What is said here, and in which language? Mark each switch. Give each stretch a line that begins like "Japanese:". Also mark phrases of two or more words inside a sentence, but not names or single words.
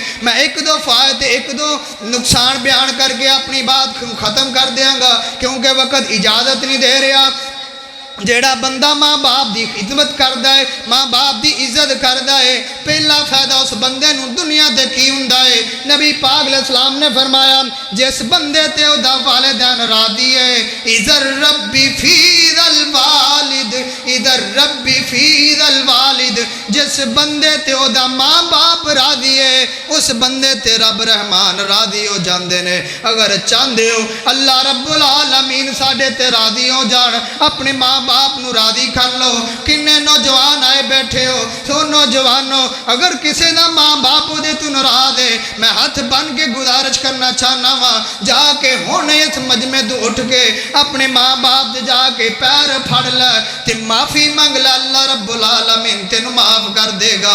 Urdu: میں ایک دو فائدے ایک دو نقصان بیان کر کے اپنی بات ختم کر دیاں گا کیونکہ وقت اجازت نہیں دے رہا۔
Punjabi: جیڑا بندہ ماں باپ دی خدمت کردا ہے، ماں باپ دی عزت کردا ہے، پہلا فائدہ اس بندے نو دنیا تے کی ہوندا ہے؟ نبی پاک علیہ السلام نے فرمایا جس بندے تے او دا والدین راضی ہے،
Arabic: اذا ربی فی ذا الوالد، اذا ربی فی ذا الوالد،
Punjabi: جس بندے تے او دا ماں باپ راضی ہے اس بندے تے رب رحمان راضی ہو جاندے نے۔ اگر چاہندے ہو اللہ رب العالمین ساڈے تے راضی ہو جان، اپنے ماں باپ نو راضی کر لو۔ کنے نوجوان آئے بیٹھے ہو، سو نوجوانوں اگر کسی دا ماں باپ دے تو ناراض ہے، میں ہاتھ بن کے گزارش کرنا چاہنا وا جا کے ہونے اس مجمع تو اٹھ کے اپنے ماں باپ دے جا کے پیر پھڑ لے تے معافی مانگ لے، اللہ رب العالمین تینوں معاف کر دے گا۔